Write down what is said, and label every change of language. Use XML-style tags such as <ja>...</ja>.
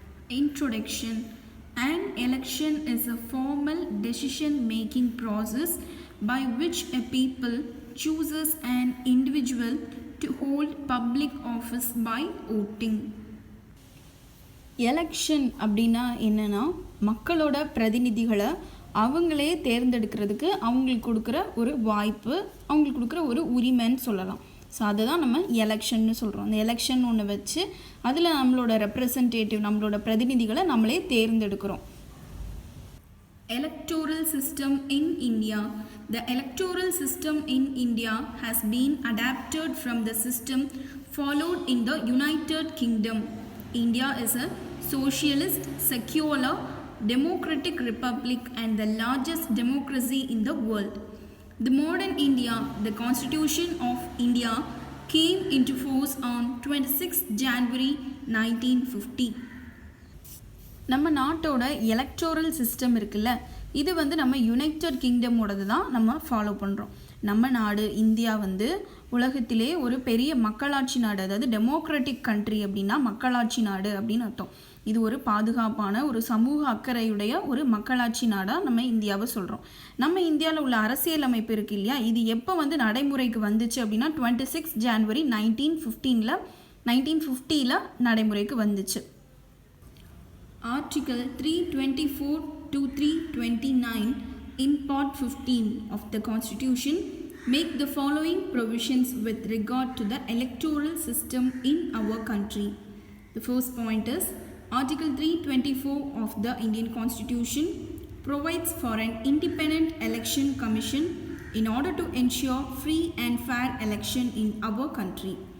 <en>Introduction. An election is a formal decision making process by which a people chooses an individual to hold public office by voting.</en> <ta>Election அப்படின்னா என்னென்னா மக்களோட பிரதிநிதிகளை அவங்களே தேர்ந்தெடுக்கிறதுக்கு அவங்களுக்கு கொடுக்குற ஒரு வாய்ப்பு, அவங்களுக்கு கொடுக்குற ஒரு உரிமைன்னு சொல்லலாம். ஸோ அதை தான் நம்ம எலெக்ஷன்னு சொல்கிறோம். அந்த எலெக்ஷன் ஒன்று வச்சு அதில் நம்மளோட ரெப்ரசன்டேட்டிவ், நம்மளோட பிரதிநிதிகளை நம்மளே தேர்ந்தெடுக்கிறோம்.</ta> <en>Electoral system in India. The electoral system in India has been adapted from the system followed in the United Kingdom. India is a socialist, secular, democratic republic and the largest democracy in the world. The modern India, the Constitution of India, came into force on 26 January 1950.</en> <ta>நம்ம நாட்டோட electoral system இருக்குல்ல, இது நம்ம United கிங்டமோடது தான் நம்ம follow பண்ணுறோம். நம்ம நாடு இந்தியா உலகத்திலே ஒரு பெரிய மக்களாட்சி நாடு, அதாவது டெமோக்ராட்டிக் கண்ட்ரி அப்படின்னா மக்களாட்சி நாடு அப்படின்னு அர்த்தம். இது ஒரு பாதுகாப்பான, ஒரு சமூக அக்கறையுடைய ஒரு மக்களாட்சி நாடாக நம்ம இந்தியாவை சொல்கிறோம். நம்ம இந்தியாவில் உள்ள அரசியலமைப்பு இருக்கு இல்லையா, இது எப்போ நடைமுறைக்கு வந்துச்சு அப்படின்னா 26 ஜான்வரி 1950 நடைமுறைக்கு வந்துச்சு.</ta> <en>Article 324 to 329 in Part 15 of the Constitution make the following provisions with regard to the electoral system in our country. The first point is Article 324 of the Indian Constitution provides for an independent election commission in order to ensure free and fair election in our country.</en>